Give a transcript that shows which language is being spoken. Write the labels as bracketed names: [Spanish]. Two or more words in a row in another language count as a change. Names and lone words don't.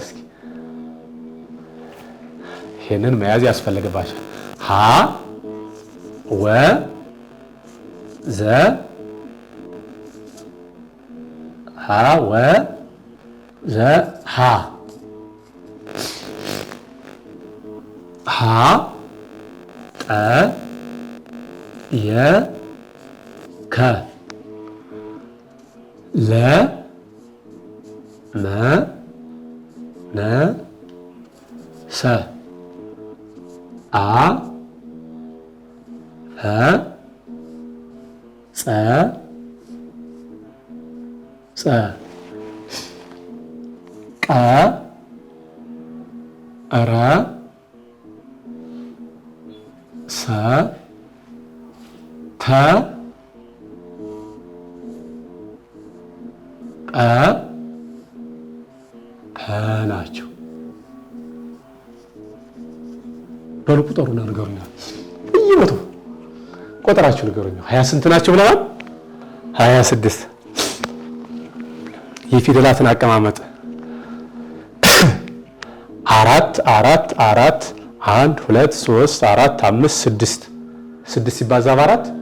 [Amharic] እስኪ ይሄንን መያዝ ያስፈልግባቸዋል። ሀ ወ ዘ ሀ ወ ዘ ሀ ሀ ጠ የ ከ ለ መ ነ ሰ አ ፈ ጸ ጸ ቀ ረ ሰ ተ ጰ ፐ ናቸው። በሉ ቁጠሩና ንገሩኛ። በየቦታው ቆጠራችሁ ንገሩኛ። 20 ስንት ናቸው ብለናል? 26 የፊደላትን አቀማመጥ 4 4 4 1 2 3 4 5 6 6 ሲባዛ በ4